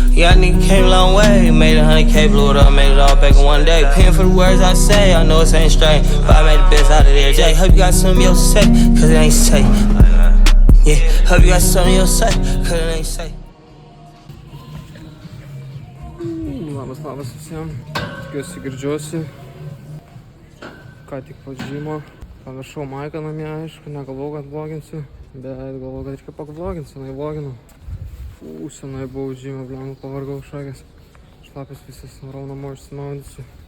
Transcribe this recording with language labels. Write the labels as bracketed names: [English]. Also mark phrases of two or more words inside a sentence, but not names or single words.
[English] Yeah, nigga came a long way, made 100K, blew it up, made it all back in one day. Paying for the words I say, I know it ain't straight, but I made the best out of there. Jay, hope you got something else to say, cause it ain't safe. Yeah, hope you got something else to say, cause it ain't safe. [Lithuanian] Labas visiems, tikiuosi girdžiuosi, ką tik po džimo, pamiršau maiką namie, aišku, negalvojau, kad vloginsiu, bet galvojau, kad reikia pakvloginti, senai vloginau. Senai buvau džime, blemą, pavargau šakės, šlapės visas, norau namo išsimaudysiu.